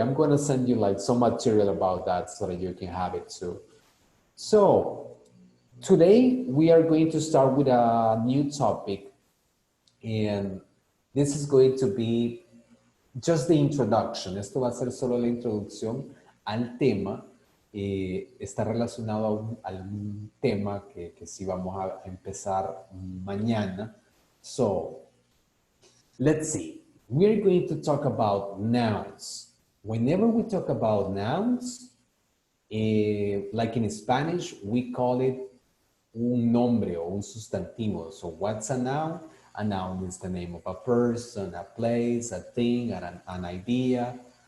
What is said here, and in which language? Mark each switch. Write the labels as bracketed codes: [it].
[en] I'm going to send you like some material about that so that you can have it too. So today we are going to start with a new topic, and this is going to be just the introduction. [es] Esto va a ser solo la introducción al tema. Está relacionado a un tema que sí vamos a empezar mañana. [en] So, let's see. We're going to talk about nouns. Whenever we talk about nouns, like in Spanish, we call it [es] un nombre o un sustantivo. [en] So, what's a noun? A noun is the name of a person, a place, a thing, an idea.